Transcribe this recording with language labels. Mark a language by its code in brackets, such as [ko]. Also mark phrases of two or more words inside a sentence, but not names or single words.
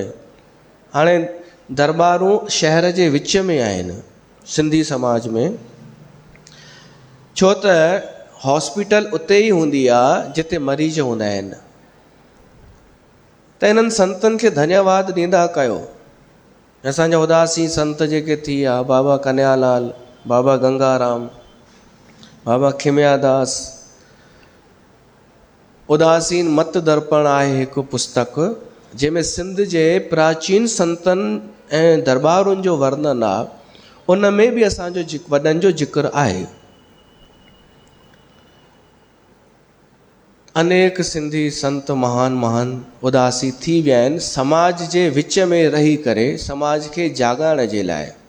[sd] हाणे दरबारूं शहर जे विच में आहिनि सिंधी समाज में, छो त हॉस्पिटल उते ई हूंदी आहे जिते मरीज़ हूंदा आहिनि। त इन्हनि संतनि खे धन्यवाद ॾींदा कयो। असांजा उदासी संत जेके थी विया, बाबा कन्यालाल, बाबा गंगाराम, बाबा खिमयादास। उदासीन मत दर्पण आहे हिकु पुस्तक जंहिंमें सिंध जे प्राचीन संतनि ऐं दरबारुनि जो वर्णन आहे। उन में बि असांजो वॾनि जो जिक्र आहे। अनेक सिंधी संत महान महान उदासी थी विया आहिनि समाज जे विच में रही करे, समाज खे जाॻाइण जे लाइ।